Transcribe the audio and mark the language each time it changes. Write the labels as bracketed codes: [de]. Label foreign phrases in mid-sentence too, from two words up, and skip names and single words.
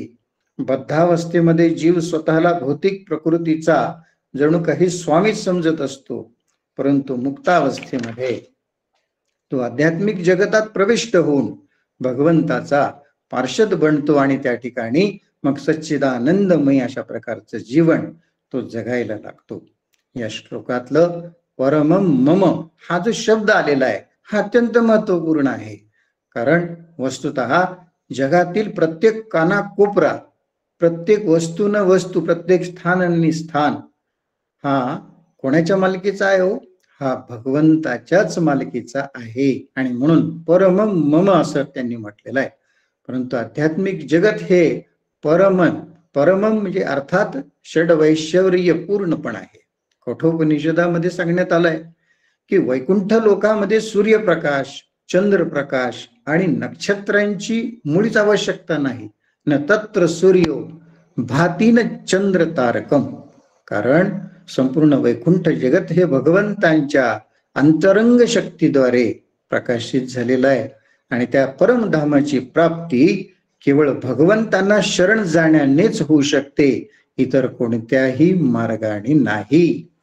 [mr] बद्धावस्थेमध्ये जीव स्वतःला भौतिक प्रकृतीचा जणू काही स्वामीच समजत असतो, परंतु मुक्तावस्थेमध्ये तो आध्यात्मिक जगतात प्रविष्ट होऊन भगवंताचा पार्षद बनतो आणि त्या ठिकाणी मग सच्चिदानंदमय अशा प्रकारचं जीवन तो जगायला लागतो. या श्लोकातलं [sa] परमम मम [mr] हा जो शब्द आलेला आहे हा अत्यंत महत्वपूर्ण आहे. कारण वस्तुतः जगातील प्रत्येक कानाकोपरा, प्रत्येक वस्तू न वस्तू, प्रत्येक स्थान आणि स्थान हा कोणाच्या मालकीचा आहे हो? हा भगवंताच्याच मालकीचा आहे. आणि म्हणून [sa] परमम मम [mr] असं त्यांनी म्हटलेलं आहे. परंतु आध्यात्मिक जगत हे परमम म्हणजे अर्थात षडवैश्वर्य पूर्णपण आहे. कठोपनिषदामध्ये सांगण्यात आलंय की वैकुंठ लोकामध्ये सूर्यप्रकाश, चंद्रप्रकाश आणि नक्षत्रांची मुळीच आवश्यकता नाही. [sa] न तत्र सूर्यो भाती न चंद्र तारकम. [mr] कारण संपूर्ण वैकुंठ जगत हे भगवंतांच्या अंतरंग शक्तीद्वारे प्रकाशित झालेलं आहे आणि त्या परमधामाची प्राप्ती केवळ भगवंतांना शरण जाण्यानेच होऊ शकते, इतर कोणत्याही मार्गाने नाही.